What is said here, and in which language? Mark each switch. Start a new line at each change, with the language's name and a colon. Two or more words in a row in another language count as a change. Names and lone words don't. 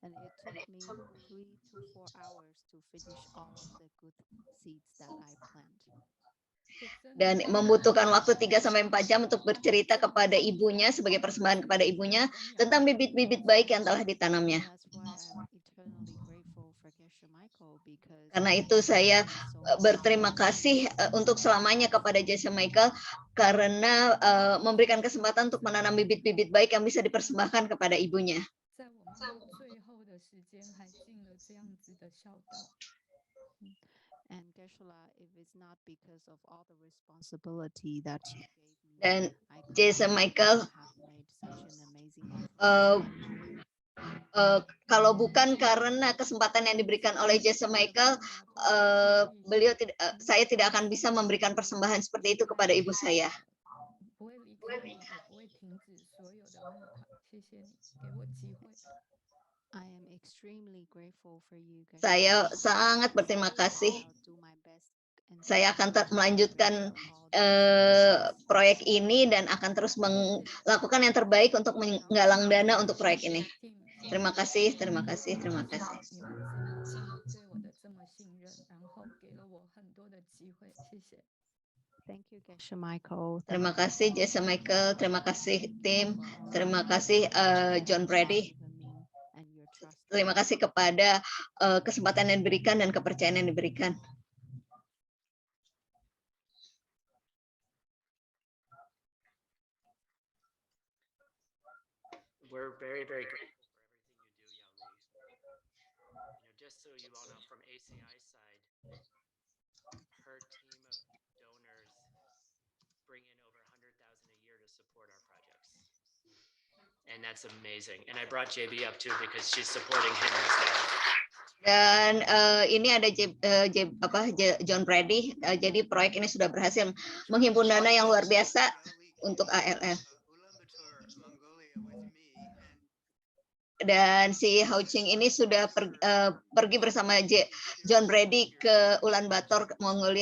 Indonesian: Dan membutuhkan waktu 3-4 jam untuk bercerita kepada ibunya sebagai persembahan kepada ibunya tentang bibit-bibit baik yang telah ditanamnya. Karena itu saya berterima kasih untuk selamanya kepada Jesse Michael karena memberikan kesempatan untuk menanam bibit-bibit baik yang bisa dipersembahkan kepada ibunya.
Chinese: 在我们最后的时间还尽了这样子的孝道。
English: And Geshe-la, if it's not because of all the responsibility that you gave me,
Indonesian: Dan
English: I could
Indonesian: Jesse
English: not
Indonesian: Michael,
English: have made such an amazing effort.
Indonesian: kalau bukan karena kesempatan yang diberikan oleh Jesse Michael, saya tidak akan bisa memberikan persembahan seperti itu kepada ibu saya.
Chinese: 不会离开你，也不会停止所有的木塔。谢谢你给我机会。
English: I am extremely grateful for you guys.
Indonesian: Saya sangat berterima kasih. Saya akan melanjutkan proyek ini dan akan terus melakukan yang terbaik untuk menggalang dana untuk proyek ini. Terima kasih, terima kasih, terima kasih.
Chinese: 对我的这么信任，然后给了我很多的机会，谢谢。
English: Thank you, Geshe Michael.
Indonesian: Terima kasih Jesse Michael, terima kasih tim, terima kasih John Brady. Terima kasih kepada kesempatan yang diberikan dan kepercayaan yang diberikan.
English: We're very, very grateful for everything you do, Yao Li. Just so you all know, from ACI side, her team of donors bring in over 100,000 a year to support our projects. And that's amazing. And I brought JB up too because she's supporting him as well.
Indonesian: Dan ini ada John Brady. Jadi proyek ini sudah berhasil menghimpun dana yang luar biasa untuk ALL. Dan si Houching ini sudah pergi bersama John Brady ke Ulaanbaatar, Mongolia.